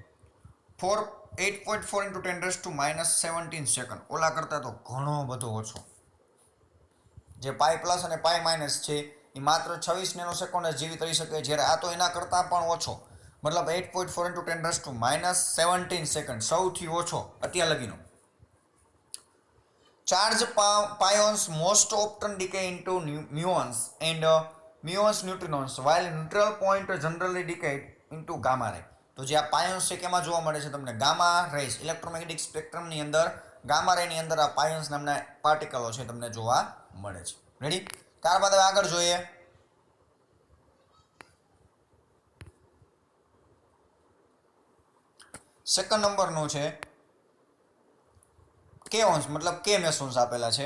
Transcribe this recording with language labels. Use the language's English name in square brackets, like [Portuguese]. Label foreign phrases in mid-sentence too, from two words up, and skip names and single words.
[Gujarati] 8.4 × 10⁻17 સેકન્ડ. ઓલા કરતાં તો ઘણો બધો ઓછો. જે [English] pi plus [Gujarati] અને [English] pi minus [Gujarati] છે એ માત્ર 26 નેનોસેકન્ડ જ જીવિત રહી શકે, જ્યારે આ તો એના કરતાં પણ ઓછો, મતલબ 8.4 × 10⁻17 સેકન્ડ, સૌથી ઓછો અત્યાર લગીનો. [English] Charged pions most often decay into muons and muons neutrinos while neutral point generally decayed into gamma ray. [Gujarati] તો જે આ પાયોન્સ છે કેમાં જોવા મળે છે તમને [English] gamma rays electromagnetic [Gujarati] સ્પેક્ટ્રમની અંદર [English] gamma ray [Gujarati] ની અંદર આ પાયોન્સ નામના પાર્ટિકલો છે તમને જોવા મળે છે. રેડી? ત્યારબાદ હવે આગળ જોઈએ સેકન્ડ નંબરનું છે કેઓન્સ મતલબ કે મેસોન્સ આપેલા છે.